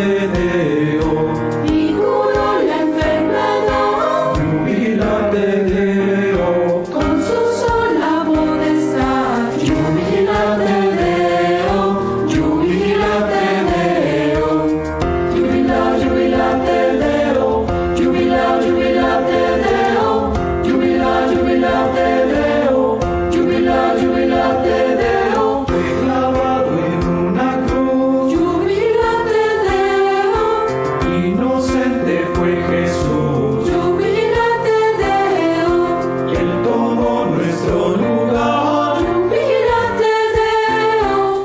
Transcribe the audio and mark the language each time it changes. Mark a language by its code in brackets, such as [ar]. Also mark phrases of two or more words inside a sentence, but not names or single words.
[la] Deo. [es] Y curó la enfermedad. [la] Jubilate Deo. [es] Con su sola potestad. [la] Jubilate Deo. Jubilate Deo. Jubila, jubilate Deo. Jubila, jubilate Deo. Jubila, jubilate Deo. Jubila, jubilate Deo. [es] Fue clavado en una cruz. [la] Jubilate Deo. [es] Inocente fue Jesús. [la] Jubilate Deo. [es] Y Él tomó nuestro lugar [la] Jubilate Deo.